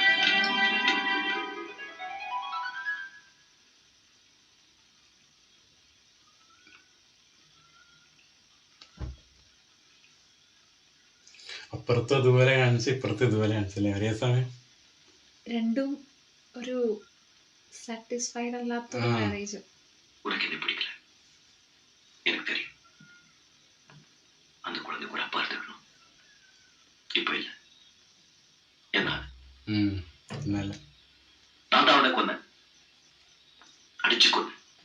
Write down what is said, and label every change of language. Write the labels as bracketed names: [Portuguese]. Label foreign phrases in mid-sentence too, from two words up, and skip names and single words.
[Malayalam] അപ്പുറത്ത് ഇതുപോലെ കാണിച്ച് ഇപ്പുറത്ത് ഇതുപോലെ കാണിച്ചല്ലേ ഒരേ സമയം. രണ്ടും ഒരു സാറ്റിസ്ഫൈഡ് അല്ലാത്ത മാരേജ്. [Tamil] உனக்கு என்ன பிடிக்கல எனக்கு தெரியும். அந்த குழந்தை கூட அப்பா இருந்துக்கணும். இப்ப இல்ல. என்ன [Malayalam] എന്നല്ല [Tamil] நான் தான் அவனை கொன்னேன். அடிச்சு கொன்னேன்.